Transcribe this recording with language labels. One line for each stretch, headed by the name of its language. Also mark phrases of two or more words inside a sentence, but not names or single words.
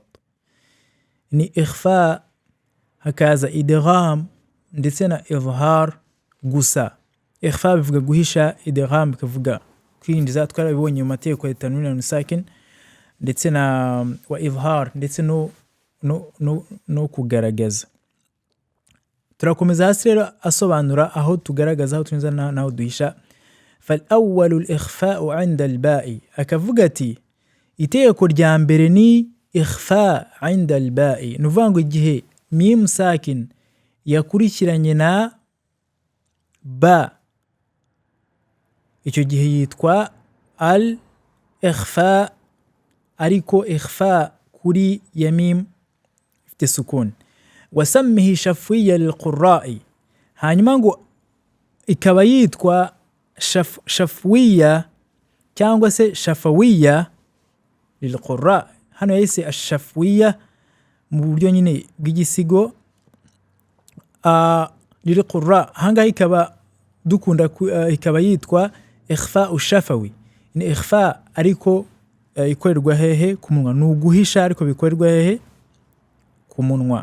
Arabic: يعني إخفاء هكذا إدغام ndetse إظهار gusa.
Kinyarwanda: إخفاء bivuga guhisha, إدغام bikavuga kwinjiza, twarabibonye mu mateko ya tanwin na sakin, ndetse na wa إظهار ndetse no kugaragaza. turakomeza hasi rero asobanura aho tugaragaza aho tunyuza naho duhisha.
Arabic: فالأول الإخفاء عند الباء,
Kinyarwanda: akavuga ati iteko rya mbere ni
Arabic: إخفاء عند الباء,
Kinyarwanda: nuvuga ngo igihe mim sakin yakurikiranye na ba, icyo gihe yitwa al إخفاء, ariko إخفاء kuri ya mim ifite sukun.
Arabic: وسمه شفوية للقراء,
Kinyarwanda: hanyuma ngo ikaba yitwa shafwiya cyangwa se
Arabic: شفوية للقراء.
Kinyarwanda: Hano yise ashafwiya mu buryo nyine bw'igisigo lilqurra, hanga ikaba dukunda ikaba yitwa
Arabic: إخفاء شفوي,
Kinyarwanda: ni ikhfa ariko ikorerwa hehe ku munwa, ni uguhisha ariko bikorerwa hehe ku munwa.